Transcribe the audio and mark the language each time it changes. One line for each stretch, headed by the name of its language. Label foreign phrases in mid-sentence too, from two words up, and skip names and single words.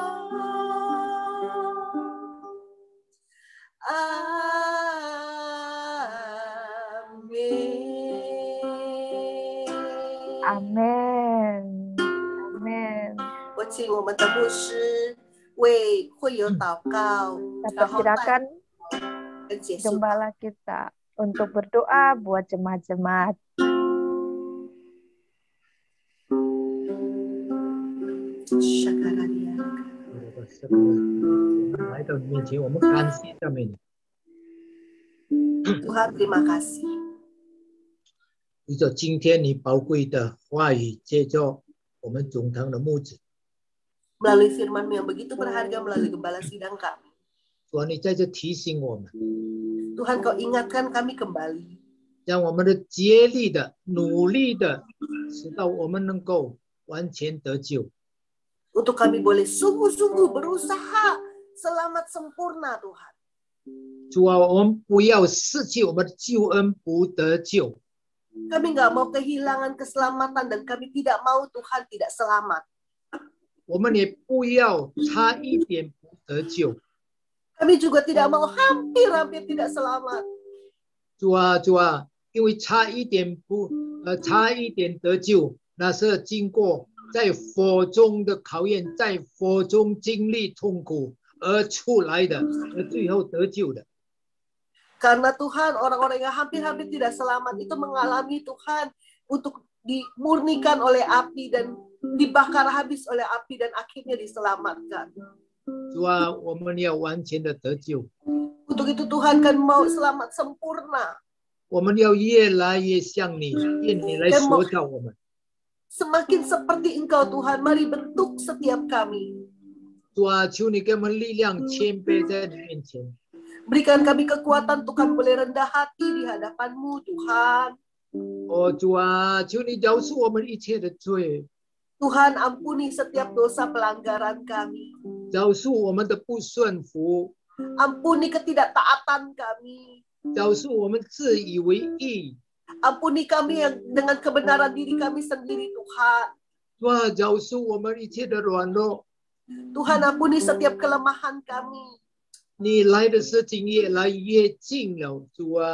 Chinese: 阿门，阿门。我请我们的牧师为会友祷告，
Indonesian: Silakan gembala kita untuk berdoa buat jemaat-jemaat.
Chinese: 来到你面前，我们感谢赞美你。
Indonesian: Tuhan, terima kasih.
Chinese: 依照今天你宝贵的话语，借着我们总堂的牧者，
Indonesian: Melalui firman-Mu yang begitu berharga, melalui gembala sidang kami.
Chinese: 主啊，你在这提醒我们，
Indonesian: Tuhan, Kau ingatkan kami kembali.
Chinese: 让我们的竭力的、努力的，使到我们能够完全得救。
Indonesian: Untuk kami boleh sungguh-sungguh berusaha selamat sempurna, Tuhan.
Chinese: 主啊，我们不要失去我们的救恩，不得救。
Indonesian: Kami nggak mau kehilangan keselamatan dan kami tidak mau Tuhan tidak selamat.
Chinese: 我们也不要差一点不得救。
Indonesian: Kami juga tidak mau hampir-hampir tidak selamat.
Chinese: 主啊，主啊，因为差一点得救，那是经过在火中的考验，在火中经历痛苦而出来的，而最后得救的。
Indonesian: Karena Tuhan, orang-orang yang hampir-hampir tidak selamat itu mengalami Tuhan untuk dimurnikan oleh api dan dibakar habis oleh api dan akhirnya diselamatkan.
Chinese: 主啊，我们要完全的得救。
Indonesian: Untuk itu Tuhan kan mau selamat sempurna.
Chinese: 我们要越来越像你，愿你来塑造我们。
Indonesian: Semakin seperti Engkau Tuhan, mari bentuk setiap kami.
Chinese: 主啊，求你给我们力量，谦卑在你面前。
Indonesian: Berikan kami kekuatan Tuhan boleh rendah hati di hadapan-Mu Tuhan.
Chinese: 哦，主啊，求你饶恕我们一切的罪。
Indonesian: Tuhan ampuni setiap dosa pelanggaran kami.
Chinese: 饶恕我们的不顺服，
Indonesian: Ampuni ketidaktaatan kami.
Chinese: 饶恕我们自以为义，
Indonesian: Ampuni kami yang dengan kebenaran diri kami sendiri, Tuhan.
Chinese: 主啊，饶恕我们一切的软弱。
Indonesian: Tuhan, ampuni setiap kelemahan kami.
Chinese: 你来的事情越来越近了，主啊，